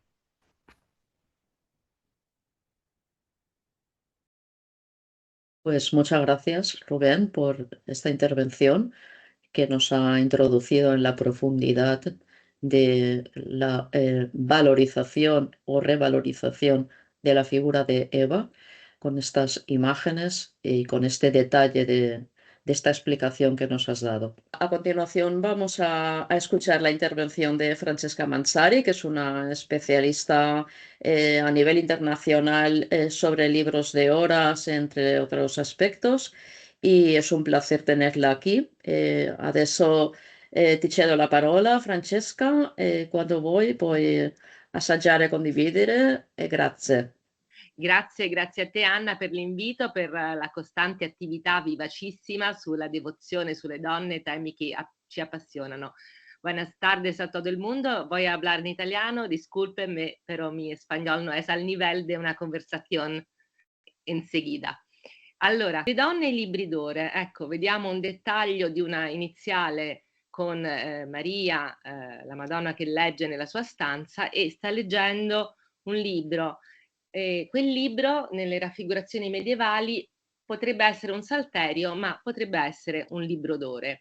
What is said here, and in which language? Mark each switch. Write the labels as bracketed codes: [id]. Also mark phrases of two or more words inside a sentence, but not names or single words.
[es] Pues muchas gracias, Rubén, por esta intervención que nos ha introducido en la profundidad de la valorización o revalorización de la figura de Eva, con estas imágenes y con este detalle de esta explicación que nos has dado. A continuación vamos a escuchar la intervención de Francesca Mansari, que es una especialista a nivel internacional sobre libros de horas, entre otros aspectos, [it] e è un piacere tenerla qui. Adesso ti cedo la parola, Francesca, e quando vuoi puoi assaggiare e condividere, e grazie. Grazie a te Anna per l'invito, per la costante attività vivacissima sulla devozione sulle donne, temi che ci appassionano. [es] Buenas tardes a todo el mundo. Voy a hablar en italiano, discúlpenme, pero mi español no es al nivel de una conversación enseguida. [it] Allora, le donne e i libri d'ore. Ecco, vediamo un dettaglio di una iniziale con Maria, la Madonna che legge nella sua stanza e sta leggendo un libro. Quel libro, nelle raffigurazioni medievali, potrebbe essere un salterio, ma potrebbe essere un libro d'ore.